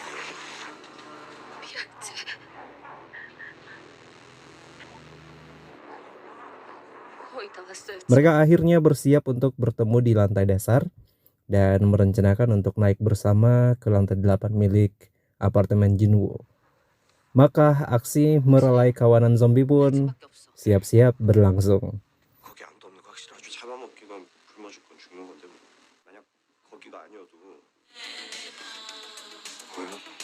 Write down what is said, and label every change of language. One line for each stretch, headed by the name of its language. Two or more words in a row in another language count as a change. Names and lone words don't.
Korean: 미안해. 거의 다 왔어요.
Indonesian: Mereka akhirnya bersiap untuk bertemu di lantai dasar dan merencanakan untuk naik bersama ke lantai 8 milik apartemen Junwoo. Maka aksi merelai kawanan zombie pun
Korean: 밖에 없어.
Indonesian: siap-siap berlangsung.
Korean: 거기 아무도 없는 거 확실하죠? 잡아먹기건 굶어 죽건 죽는 건데 뭐. 만약 거기가 아니어도 뭐요?